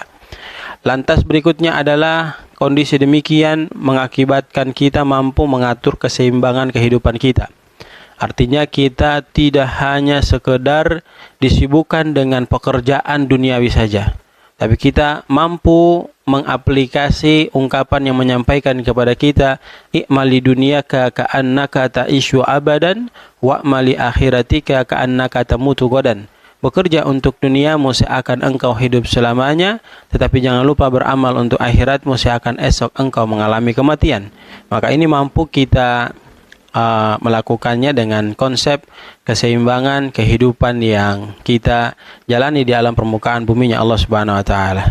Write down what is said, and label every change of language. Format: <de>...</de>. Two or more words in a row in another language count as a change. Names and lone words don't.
<id>Lantas berikutnya adalah kondisi demikian mengakibatkan kita mampu mengatur keseimbangan kehidupan kita. Artinya kita tidak hanya sekedar disibukkan dengan pekerjaan duniawi saja, tapi kita mampu mengaplikasi ungkapan yang menyampaikan kepada kita,</id> <ar>اعمل لدنياك كأنك تعيش أبدا واعمل لآخرتك كأنك تموت غدا.</ar> <id>Bekerja untuk duniamu seakan engkau hidup selamanya, tetapi jangan lupa beramal untuk akhiratmu seakan esok engkau mengalami kematian. Maka ini mampu kita melakukannya dengan konsep keseimbangan kehidupan yang kita jalani di alam permukaan buminya</id> <ar>الله سبحانه وتعالى.</ar>